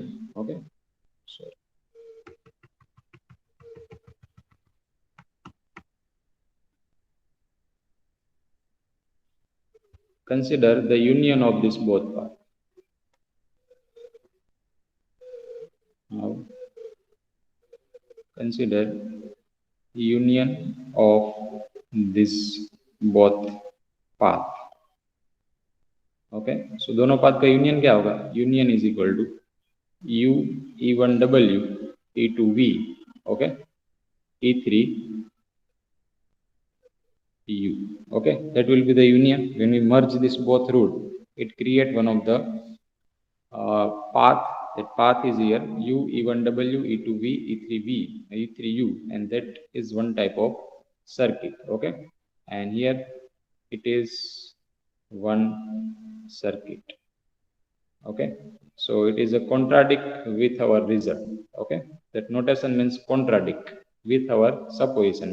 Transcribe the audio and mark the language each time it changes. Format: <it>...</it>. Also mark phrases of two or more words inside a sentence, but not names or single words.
<en>Okay, so consider the union of this both paths. Now consider union of this both path. okay, so</en> <hi>दोनों पाथ का यूनियन क्या होगा?</hi> <en>union is equal to u e1w e2v, okay, e3 u. Okay, that will be the union. When we merge this both root, it create one of the path. That path is here u e1w e2v e3v e3u, and that is one type of circuit. Okay, and here it is one circuit. Okay, so it is a contradict with our result. Okay, that notation means contradict with our supposition.</en>